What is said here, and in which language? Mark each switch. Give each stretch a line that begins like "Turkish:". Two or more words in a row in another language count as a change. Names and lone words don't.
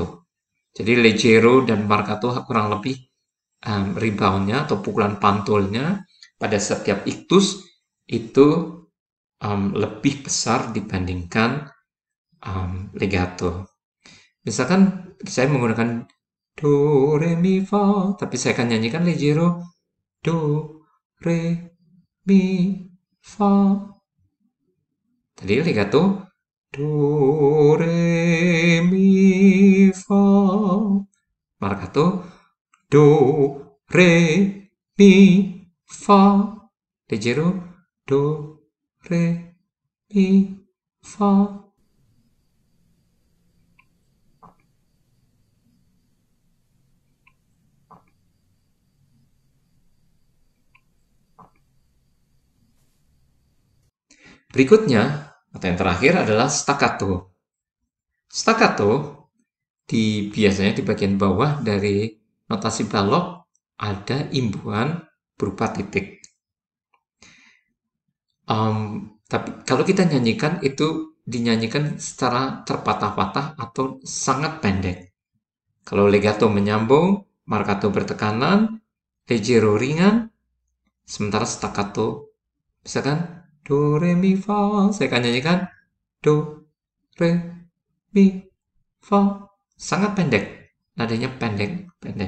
Indonesian: Jadi leggero dan marcato kurang lebih reboundnya atau pukulan pantulnya pada setiap iktus itu lebih besar dibandingkan legato. Misalkan saya menggunakan do, re, mi, fa, tapi saya akan nyanyikan leggero do, re, mi, fa. Tadi legato do, re, mi, fa. Marcato do, re, mi, fa. Leggero do, re, mi, fa. Berikutnya, atau yang terakhir adalah staccato. Staccato biasanya di bagian bawah dari notasi balok ada imbuhan berupa titik. Tapi kalau kita nyanyikan itu dinyanyikan secara terpatah-patah atau sangat pendek. Kalau legato menyambung, marcato bertekanan, leggero ringan, sementara staccato misalkan do, re, mi, fa, saya akan nyanyikan do, re, mi, fa, sangat pendek, nadanya pendek.